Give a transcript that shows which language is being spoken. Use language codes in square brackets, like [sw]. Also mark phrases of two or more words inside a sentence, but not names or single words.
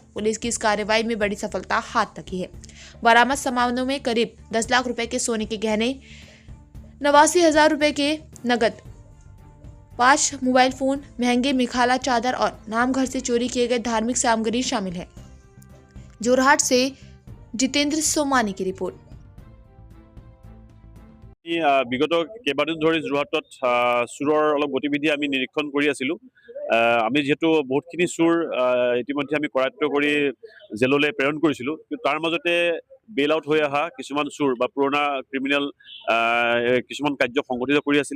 [hi] पुलिस की इस कार्रवाई में बड़ी सफलता हाथ लगी है। बरामद सामानों में करीब 10 लाख रुपए के सोने के गहने, 89,000 रुपए के नगद, 5 [en] mobile phone, [hi] महंगे मिखाला चादर और नामघर से चोरी किए गए धार्मिक सामग्री शामिल है। जोरहाट से जितेंद्र सोमानी की रिपोर्ट। [as] বিগত কেইবাদিন ধৰি যোৰহাটত চোৰৰ অলপ গতিবিধি আমি নিৰীক্ষণ কৰি আছিলোঁ। আমি যিহেতু বহুতখিনি চোৰ ইতিমধ্যে আমি কৰায়ত্ব কৰি জেললৈ প্ৰেৰণ কৰিছিলোঁ, কিন্তু তাৰ মাজতে [en] bail out [as] হৈ অহা কিছুমান চোৰ বা পুৰণা ক্ৰিমিনেল কিছুমান কাৰ্য সংঘটিত কৰি আছিলে।